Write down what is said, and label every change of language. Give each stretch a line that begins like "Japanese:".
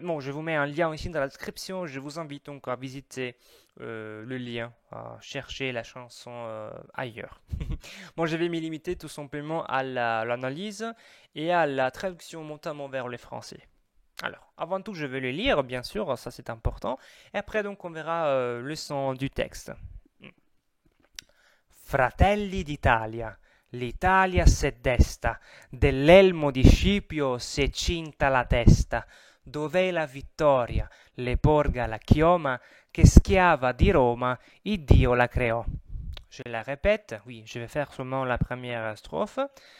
French: bon, je vous mets un lien ici dans la description. Je vous invite donc à visiter le lien, à chercher la chanson ailleurs. Bon, je vais m'y limiter tout simplement à l'analyse et à la traduction notamment vers le français. Alors, avant tout, je vais le lire, bien sûr, ça c'est important. Et après, donc, on verra le son du texte.
Italian: Fratelli d'Italia, l'Italia s'è desta, dell'elmo di Scipio si è cinta la testa, dov'è la vittoria, le porga la chioma, che schiava di Roma, Iddio la creò.
French: Je la répète, oui, je vais faire seulement la première strophe.